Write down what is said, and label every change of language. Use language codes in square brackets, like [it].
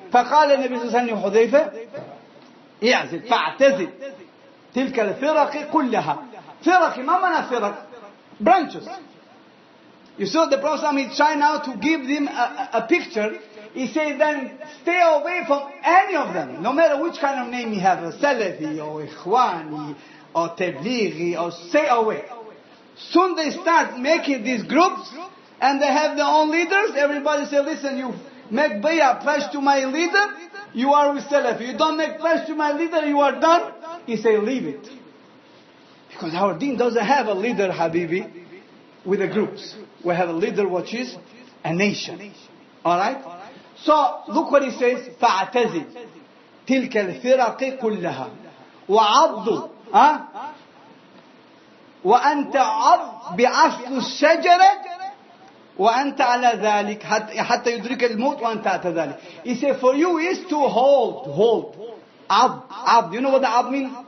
[ar] فقال النبي صلى الله عليه وسلم حذيفة اعزل فاعتزل تلك الفرق كلها. فرق ما معنى فرق? Branches. [en] You saw the Prophet he's trying now to give them a picture. He said then stay away from any of them. No matter which kind of name you have, a Salafi or Ikhwani or Tablighi, or stay away. Soon they start making these groups and they have their own leaders. Everybody say, listen, you make bay'ah, pledge to my leader, you are with Salafi. You don't make pledge to my leader, you are done. He say, leave it. Because our deen doesn't have a leader, Habibi, with the groups. We have a leader which is a nation. Alright? [ar] So, look what he says, فَاعْتَزِلْ تِلْكَ الْفِرَقِ كُلَّهَا وَعَضُّ وَأَنْتَ عَضْ بِعَصْلُ الشَّجَرَةِ وَأَنْتَ عَلَى ذَلِكَ حَتَّى يُدْرِكَ الْمَوْتِ وَأَنْتَ عَلَى ذَلِكَ. [en] He said, for you is to hold. [ar] عَضْ. [en] You know what the عَض means?